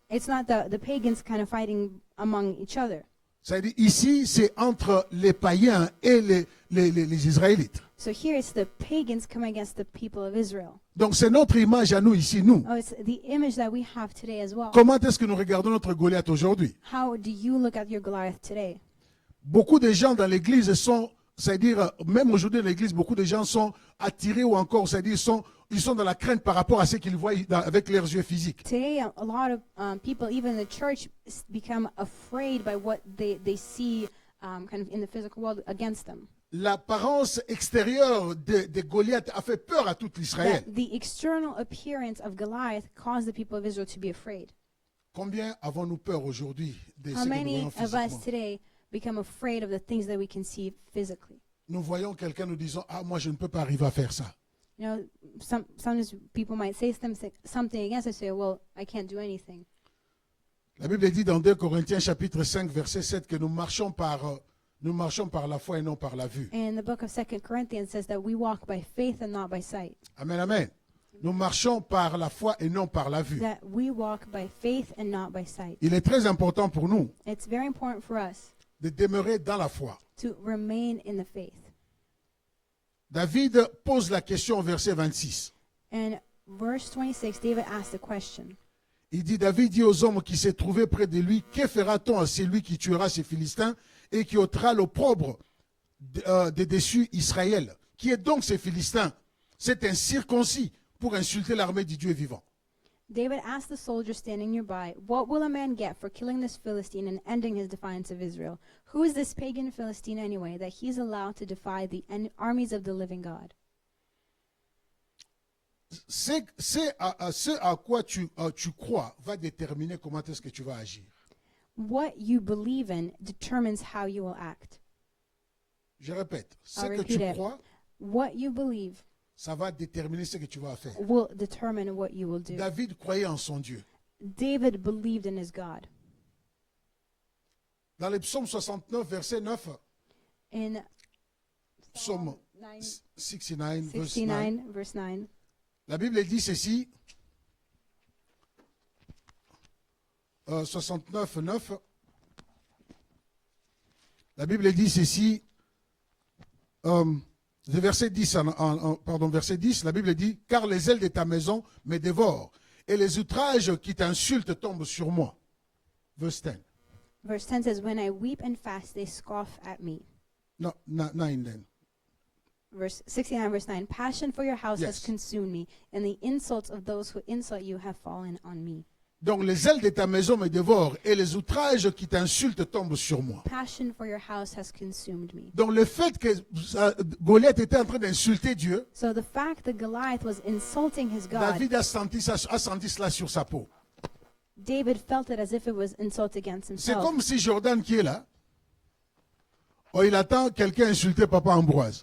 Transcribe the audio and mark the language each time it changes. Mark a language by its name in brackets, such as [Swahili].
[English] the pagans kind of fighting among each other. [French] C'est-à-dire ici, c'est entre les païens et les Israélites. [English] So here it's the pagans coming against the people of Israel. [French] Donc c'est notre image à nous ici, nous. [English] Oh, it's the image that we have today as well. [French] Comment est-ce que nous regardons notre Goliath aujourd'hui? [English] How do you look at your Goliath today? [French] Beaucoup de gens dans l'église sont, c'est-à-dire, même aujourd'hui dans l'église, beaucoup de gens sont attirés ou encore, c'est-à-dire, ils sont dans la crainte par rapport à ce qu'ils voient avec leurs yeux physiques. [English] Today, a lot of people, even in the church, become afraid by what they see kind of in the physical world against them. [French] L'apparence extérieure de Goliath a fait peur à tout l'Israël. [English] That the external appearance of Goliath caused the people of Israel to be afraid. [French] Combien avons-nous peur aujourd'hui de ce [English] How [French] que nous [English] many [French] voyons [English] of us [French] physiquement? [English] today become afraid of the things that we can see physically? [French] Nous voyons quelqu'un nous disant, ah, moi je ne peux pas arriver à faire ça. [English] You know, sometimes people might say something against us, say, well, I can't do anything. [French] La Bible dit dans 2 Corinthiens chapitre 5 verset 7 que nous marchons par la foi et non par la vue. [English] And the book of 2 Corinthians says that we walk by faith and not by sight. Amen, amen. [French] Nous marchons par la foi et non par la vue. [English] That we walk by faith and not by sight. [French] Il est très important pour nous [English] It's very important for us [French] de demeurer dans la foi. [English] to remain in the faith. [French] David pose la question au verset 26. [English] And verse 26, David asked a question. [French] Il dit, David dit aux hommes qui s'est trouvé près de lui, que fera-t-on à celui qui tuera ces Philistins et qui ôtera l'opprobre de dessus Israël? Qui est donc ces Philistins? C'est un circoncis pour insulter l'armée du Dieu vivant. [English] David asked the soldier standing nearby, what will a man get for killing this Philistine and ending his defiance of Israel? Who is this pagan Philistine anyway, that he is allowed to defy the armies of the living God? [French] Ce à quoi tu crois va déterminer comment est-ce que tu vas agir. [English] What you believe in determines how you will act. [French] Je répète, ce [English] I'll [French] que [English] repeat [French] tu [English] it. [French] crois, [English] What you believe [French] ça va déterminer ce que tu vas faire. [English] will determine what you will do. [French] David croyait en son Dieu. [English] David believed in his God. [French] Dans le psaume 69, verset 9, [English] In [French] psaume 69, verset 9, [English] 69, verse 9, [French] la Bible dit ceci, 69, 9, la Bible dit ceci, le verset 10, verset 10, la Bible dit, car les ailes de ta maison me dévorent, et les outrages qui t'insultent tombent sur moi. [English] Verse 10. Verse 10 says, when I weep and fast, they scoff at me. No, 9 then. Verse 69, verse 9, passion for your house has Yes. consumed me, and the insults of those who insult you have fallen on me. [French] Donc les ailes de ta maison me dévorent, et les outrages qui t'insultent tombent sur moi. [English] Passion for your house has consumed me. [French] Donc le fait que Goliath était en train d'insulter Dieu, [English] So the fact that Goliath was insulting his God, [French] David a senti cela sur sa peau. [English] David felt it as if it was insult against [French] C'est [English] himself. [French] comme si Jordan qui est là, oh, il attend quelqu'un insulter Papa Ambroise.